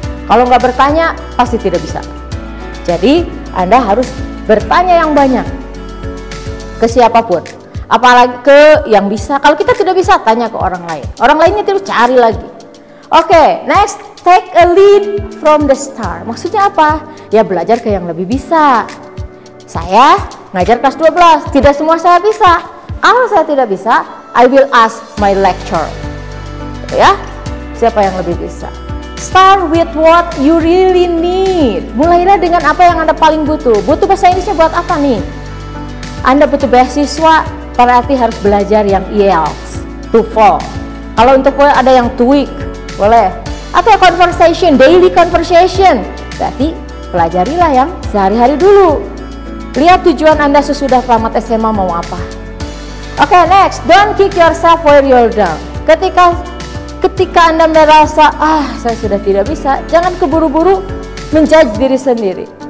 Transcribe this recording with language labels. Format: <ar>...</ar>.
<id>Kalau nggak bertanya, pasti tidak bisa. Jadi, Anda harus bertanya yang banyak ke siapapun. Apalagi ke yang bisa. Kalau kita tidak bisa, tanya ke orang lain. Orang lainnya terus cari lagi.</id> <en>Oke, next, take a lead from the start.</en> <id>Maksudnya apa? Ya belajar ke yang lebih bisa. Saya ngajar kelas 12, tidak semua saya bisa. Kalau saya tidak bisa,</id> <en>I will ask my lecturer.</en> <id>Ya, siapa yang lebih bisa?</id> <en>Start with what you really need.</en> <id>Mulailah dengan apa yang Anda paling butuh. Butuh bahasa Inggrisnya buat apa nih? Anda butuh beasiswa, berarti harus belajar yang IELTS, TOEFL. Kalau untuk ada yang TOEIC, boleh. Atau conversation, daily conversation. Berarti pelajarilah yang sehari-hari dulu. Lihat tujuan Anda sesudah tamat SMA mau apa.</id> <en>Oke, next, don't kick yourself where you're down.</en> <id>Ketika Anda merasa, saya sudah tidak bisa, jangan keburu-buru menjudge diri sendiri.</id>